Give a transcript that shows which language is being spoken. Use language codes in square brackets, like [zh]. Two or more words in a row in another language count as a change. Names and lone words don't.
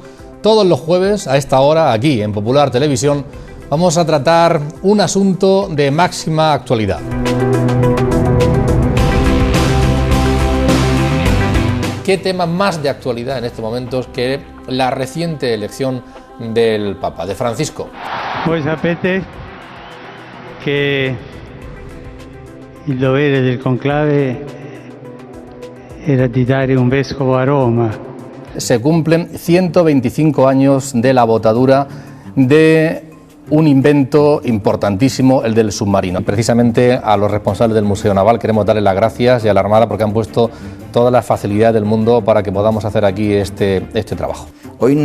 [es] Todos los jueves a esta hora, aquí en Popular Televisión, vamos a tratar un asunto de máxima actualidad. ¿Qué tema más de actualidad en estos momentos que la reciente elección del Papa, de Francisco? [it] Voi sapete che il dovere del conclave era di dare un vescovo a Roma. [es] Se cumplen 125 años de la botadura de un invento importantísimo, el del submarino. Precisamente a los responsables del Museo Naval queremos darles las gracias y a la Armada porque han puesto todas las facilidades del mundo para que podamos hacer aquí este trabajo.